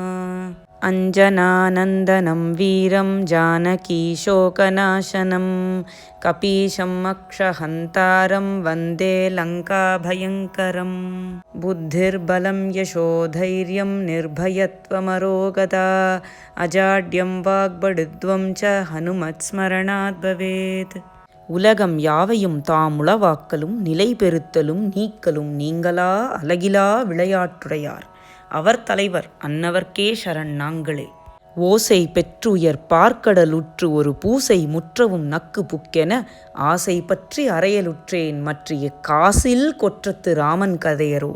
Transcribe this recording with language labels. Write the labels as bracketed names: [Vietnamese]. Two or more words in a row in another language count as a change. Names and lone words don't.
[Sanskrit] अञ्जनानन्दनं वीरं जानकीशोकनाशनं कपीशम् अक्षहन्तारं वन्दे लङ्काभयङ्करम्। बुद्धिर्बलं यशोधैर्यं निर्भयत्वमरोगता अजाड्यं वाग्बडुत्वं च हनुमत्स्मरणात् भवेत्। [Tamil] உலகம் யாவையும் தாம் உளவாக்கலும் நிலை பெறுத்தலும் நீக்கலும் நீங்களா அலகிலா விளையாட்டுடையார் அவர் தலைவர் அன்னவர்க்கே சரண் நாங்களே. ஓசை பெற்றுயர் பார்க்கடலுற்று ஒரு பூசை முற்றவும் நக்கு புக்கென ஆசை பற்றி அறையலுற்றேன் மற்றிய காசில் கொற்றத்து ராமன் கதையரோ.